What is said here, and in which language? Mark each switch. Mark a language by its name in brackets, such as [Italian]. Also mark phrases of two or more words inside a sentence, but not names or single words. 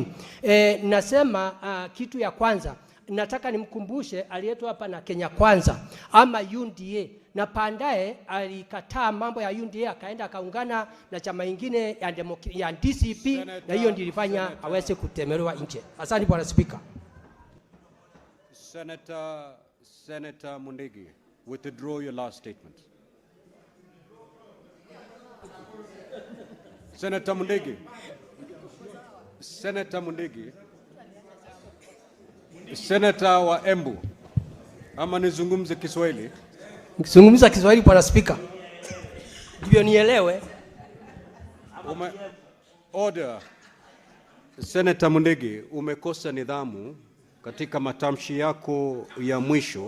[Swahili] Nasema kitu ya kwanza nataka nimkumbushe aliletwa hapa na Kenya Kwanza ama UNDA, na pandaye alikataa mambo ya UNDA akaenda akaungana na chama kingine ya DCP, na hiyo ndio ilifanya aweze kutemerewa nje. Asante Bwana Speaker. [English] Senator Mundigi, withdraw your last statement. Senator Mundigi. [Swahili] Senator Mundigi. Senator wa Embu. Ama nizungumze Kiswahili? Nikizungumza Kiswahili Bwana Speaker, ndivyo nielewe. [English] Order. [Swahili] Senator Mundigi, umekosa nidhamu katika matamshi yako ya mwisho.